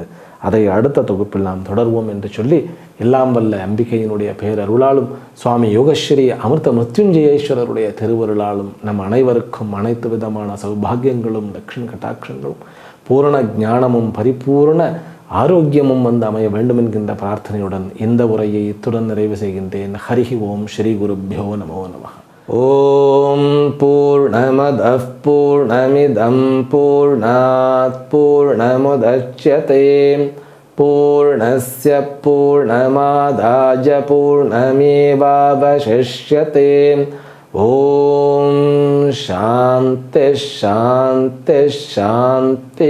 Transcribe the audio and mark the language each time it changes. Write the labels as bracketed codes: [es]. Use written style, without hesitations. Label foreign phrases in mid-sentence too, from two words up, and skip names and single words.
[ta] அதை அடுத்த தொகுப்பில் நாம் தொடர்வோம் என்று சொல்லி, எல்லாம் வல்ல அம்பிகையினுடைய பேரருளாலும் சுவாமி யோகஸ்ரீ அமிர்த மிருத்யுஞ்சயேஸ்வரருடைய திருவருளாலும் நம் அனைவருக்கும் அனைத்து விதமான சௌபாகியங்களும் லக்ஷ்மி கட்டாட்சங்களும் பூரண ஞானமும் பரிபூர்ண ஆரோக்கியமும் வந்து அமைய வேண்டும் என்கின்ற பிரார்த்தனையுடன் இந்த உரையை இத்துடன் நிறைவு செய்கின்றேன். [sa] हरिः ॐ श्री गुरुभ्यो नमो नमः। ॐ पूर्णमदः पूर्णमिदं पूर्णात् पूर्णमुदच्यते पूर्णस्य पूर्णमादाय पूर्णमेवावशिष्यते. ॐ शान्तिः शान्तिः शान्तिः.